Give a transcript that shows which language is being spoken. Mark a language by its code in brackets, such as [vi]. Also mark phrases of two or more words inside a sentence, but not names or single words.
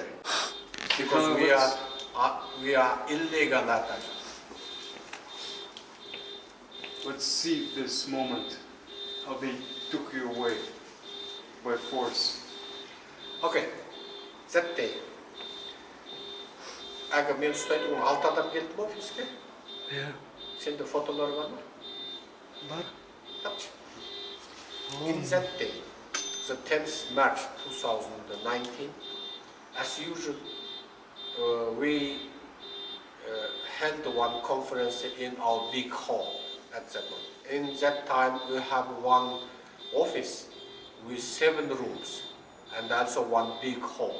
[en] Because we are illegal ATAJURT. Let's see this moment, how they took you away by force. Okay, that day. [kk] Әгі мен ұстайтын 6 адам келді ме офиске? Иә. Сенде фотолар бар ма? Бар. Тапшы. [en] In that day, the 10th March 2019, as usual, we held one conference in our big hall at that moment. In that time, we have one office with 7 rooms and also one big hall.